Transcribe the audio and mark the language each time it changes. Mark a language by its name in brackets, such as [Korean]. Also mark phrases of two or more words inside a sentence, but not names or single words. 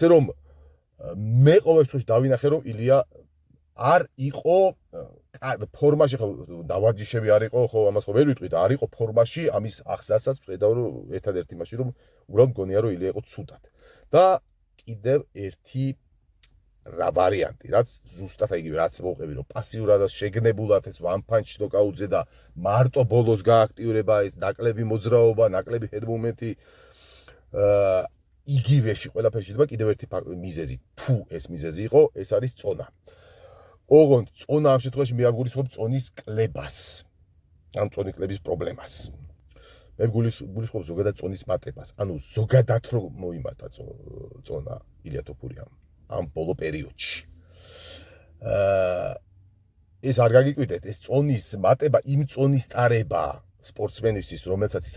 [Georgian] რომ მე ყოველ შემთხვევაში დავინახე რომ ილია არ იყო ფორმაში ხო დავარჯიშები არ იყო ხო ამას ხო ვერ ვიტყვი და არ იყო ფორმაში ამის ახსნასაც ვხედავ რომ ერთადერთი მაშინ რომ უბრალოდ მგონია რომ ილია იყო ცუდად და კიდევ ერთი რა ვარიანტი რაც ზუსტად იგივე რაც მოყვები რომ პასიურად შეგნებულად ეს [English] one punch knockout- [Georgian] ზე და მარტო ბოლოს გააქტიურება ეს ნაკლები მოძრაობა ნაკლები [English] head movement- [Georgian] ი იგივეში ყველაფერში შეიძლება კიდევ ერთი მიზეზი თუ ეს მიზეზი იყო ეს არის წონა ოღონდ წონა ამ შემთხვევაში მე არ გულისხმობ წონის კლებას ან წონის კლების პრობლემას მე გულისხმობ ზოგადად წონის მატებას ანუ ზოგადად რომ მოიმატა წონა ილია თოფურიამ ამ ბოლო პერიოდში ეს არ გაგიკვირდეთ ეს წონის მატება იმ წონის ტარება სპორტსმენისთვის რომელსაც ის